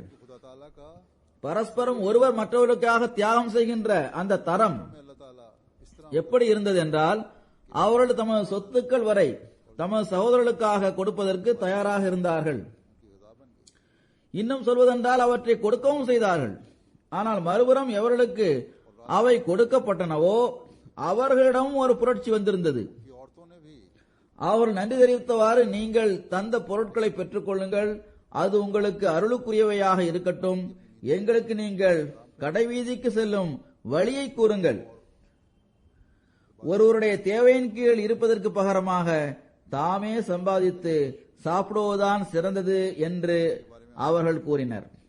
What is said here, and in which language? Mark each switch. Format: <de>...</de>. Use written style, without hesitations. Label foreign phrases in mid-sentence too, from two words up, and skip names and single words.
<ta>பரஸ்பரம் ஒருவர் மற்றவர்களுக்காக தியாகம் செய்கின்ற அந்த தரம் எப்படி இருந்தது என்றால் அவர்கள் தமது சொத்துக்கள் வரை தமது சகோதரர்களுக்காக கொடுப்பதற்கு தயாராக இருந்தார்கள். இன்னும் சொல்வதென்றால் அவற்றை கொடுக்கவும் செய்தார்கள். ஆனால் மறுபுறம் எவர்களுக்கு அவை கொடுக்கப்பட்டனவோ அவர்களிடமும் ஒரு புரட்சி வந்திருந்தது.</ta> <hi>कि औरतों ने भी</hi> <ta>அவர் நன்றி தெரிவித்தவாறு, நீங்கள் தந்த பொருட்களை பெற்றுக் கொள்ளுங்கள், அது உங்களுக்கு அருளுக்குரியவையாக இருக்கட்டும், எங்களுக்கு நீங்கள் கடைவீதிக்கு செல்லும் வழியை கூறுங்கள். ஒருவருடைய தேவையின் கீழ் இருப்பதற்கு பகரமாக தாமே சம்பாதித்து சாப்பிடுவதுதான் சிறந்தது என்று அவர்கள் கூறினர்.</ta>